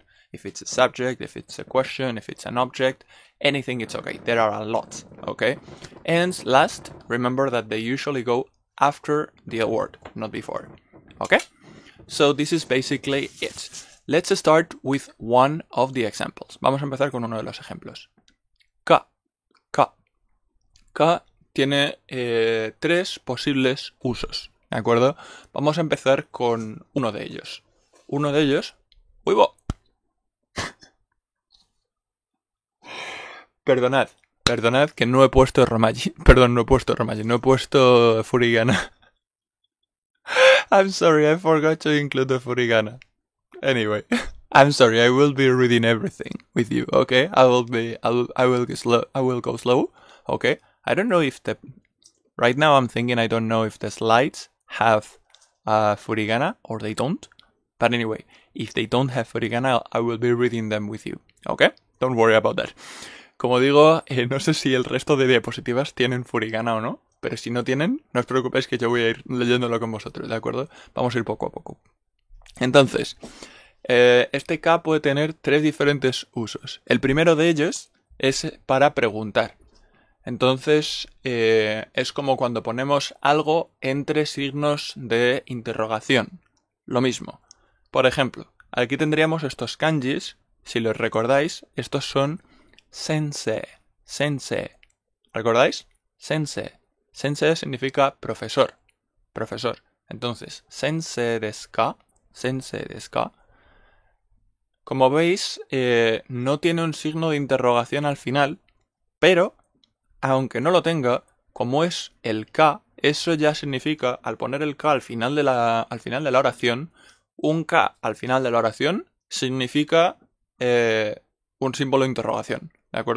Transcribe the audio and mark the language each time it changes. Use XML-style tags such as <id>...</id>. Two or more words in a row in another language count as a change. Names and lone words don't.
<en>If it's a subject, if it's a question, if it's an object, anything, it's okay. There are a lot, okay? And last, remember that they usually go after the word, not before, okay? So this is basically it. Let's start with one of the examples.</en> <es>Vamos a empezar con uno de los ejemplos. Ka. Ka tiene tres posibles usos, ¿de acuerdo? Vamos a empezar con uno de ellos. Uno de ellos... ¡Uy, bo! Perdonad que no he puesto Romaji. Perdón, no he puesto Romaji, no he puesto Furigana.</es> <en>I'm sorry, I forgot to include the Furigana. Anyway, I'm sorry, I will be reading everything with you, okay? I will go slow, okay? I don't know if right now I'm thinking I don't know if the slides have Furigana or they don't. But anyway, if they don't have Furigana, I will be reading them with you, okay? Don't worry about that.</en> <es>Como digo, no sé si el resto de diapositivas tienen Furigana o no, pero si no tienen, no os preocupéis que yo voy a ir leyéndolo con vosotros, ¿de acuerdo? Vamos a ir poco a poco. Entonces, este K puede tener tres diferentes usos. El primero de ellos es para preguntar. Entonces, es como cuando ponemos algo entre signos de interrogación. Lo mismo. Por ejemplo, aquí tendríamos estos kanjis. Si los recordáis, estos son sensei. ¿Recordáis? Sensei. Sensei significa profesor. Entonces,</es> <ja>先生ですか.</ja> <es>Como veis, no tiene un signo de interrogación al final, pero, aunque no lo tenga, como es el K, eso ya significa, al poner el K al final de la oración, un K al final de la oración significa un símbolo de interrogación, ¿de acuerdo?</es>